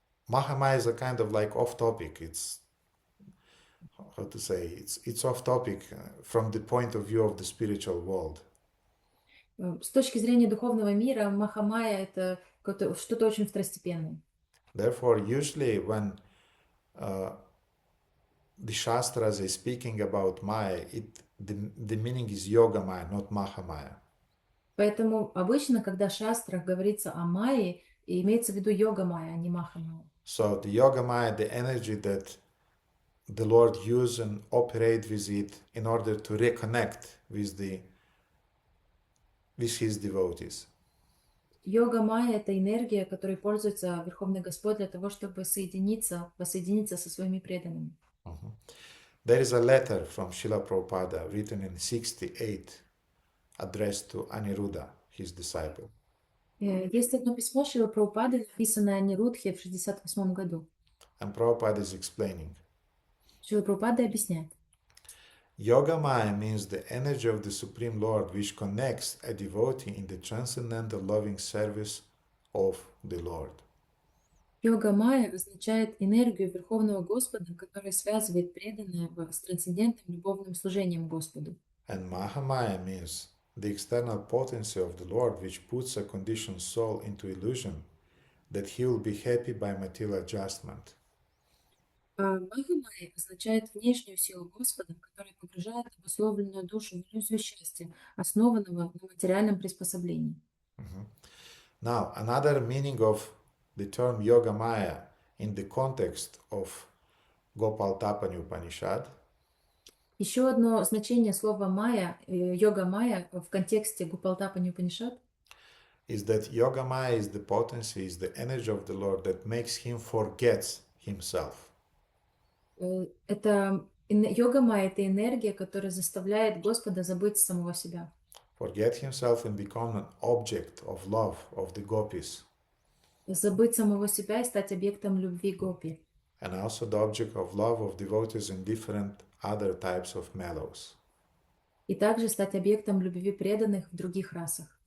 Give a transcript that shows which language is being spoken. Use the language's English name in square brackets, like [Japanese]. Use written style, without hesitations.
[English] Mahamaya is a kind of like off topic. It's how to say, it's off topic from the point of view of the spiritual world. [Russian] С точки зрения духовного мира, маха майя — это что-то очень второстепенное. [English] Therefore, usually when the Shastras is speaking about Maya, the meaning is Yoga Maya, not Mahamaya. [Russian] Поэтому обычно, когда в шастрах говорится о майе, имеется в виду йога майя, а не маха майя. [English] So the Yoga Maya, the energy that the Lord use and operate with it in order to reconnect with his devotees. [Russian] Йога майя — это энергия, которой пользуется Верховный Господь для того, чтобы воссоединиться со своими преданными. [English] There is a letter from Srila Prabhupada written in 68, addressed to Aniruddha, his disciple. [Russian] Есть одно письмо Шрила Прабхупады, написанное Анирудхе в 68 году. [English] And Prabhupada is explaining. [Russian] Шрила Прабхупада объясняет. [English] Yoga Maya means the energy of the Supreme Lord which connects a devotee in the transcendental loving service of the Lord. [Russian] Йога майя означает энергию Верховного Господа, которая связывает преданного с трансцендентным любовным служением Господу. [English] And Mahamaya means the external potency of the Lord which puts a conditioned soul into illusion that he will be happy by material adjustment. [Russian] А маха майя означает внешнюю силу Господа, которая погружает обусловленную душу в иллюзию счастья, основанного на материальном приспособлении. [English] Now, another meaning of the term Yoga Maya in the context of Gopal Tapani Upanishad [Russian] Еще одно значение слова майя, йога майя в контексте Гупалтапани Упанишад, [English] is that Yoga Maya is the potency, is the energy of the Lord that makes him forget himself. [Russian] это йога майя — это энергия, которая заставляет Господа забыть самого себя. [English] Forget himself and become an object of love of the gopis. [Russian] Забыть самого себя и стать объектом любви гопи. [English] And also the object of love of devotees in different other types of mellows. [Russian] И также стать объектом любви преданных в других расах.